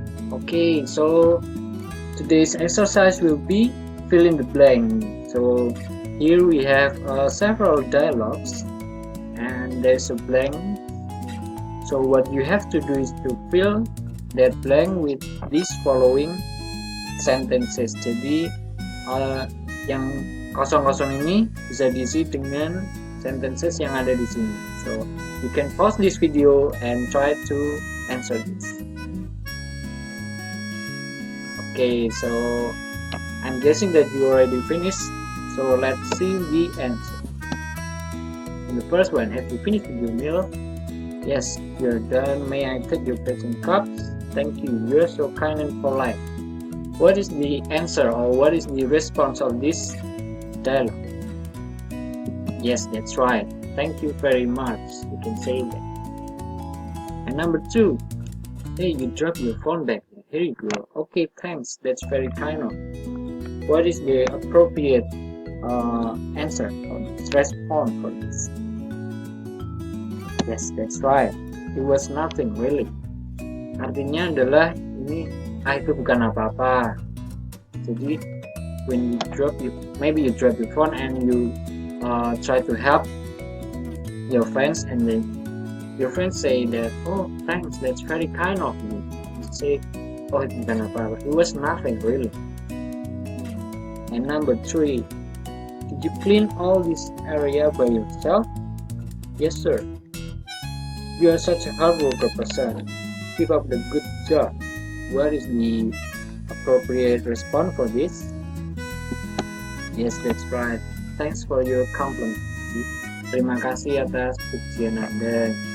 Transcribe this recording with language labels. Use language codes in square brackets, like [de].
[en] Okay, so today's exercise will be fill in the blank. So here we have several dialogues and there's a blank. So what you have to do is to fill that blank with these following sentences. [id] Jadi yang kosong-kosong ini bisa diisi dengan sentences yang ada di sini. [en] So you can pause this video and try to answer this. Okay, so I'm guessing that you already finished. So let's see the answer. In the first one, have you finished with your meal? Yes, you're done. May I take your plates and cups? Thank you. You're so kind and polite. What is the answer or what is the response of this dialogue? Yes, that's right. Thank you very much. You can say that. And number 2. Hey, you dropped your phone back. Here you go. Okay, thanks. That's very kind of you. What is the appropriate answer or response for this? Yes, that's right. It was nothing really. [id] Artinya adalah ini itu bukan apa-apa. [en] Jadi when you maybe you drop your phone and you try to help your friends, and then your friends say that, oh thanks, that's very kind of you. You say, oh [id] itu bukan apa-apa. [en] It was nothing really. And number 3, did you clean all this area by yourself? Yes sir. You are such a hard worker person. Keep up the good job. What is the appropriate response for this? Yes, that's right. Thanks for your compliment. [id] Terima kasih atas pujian Anda.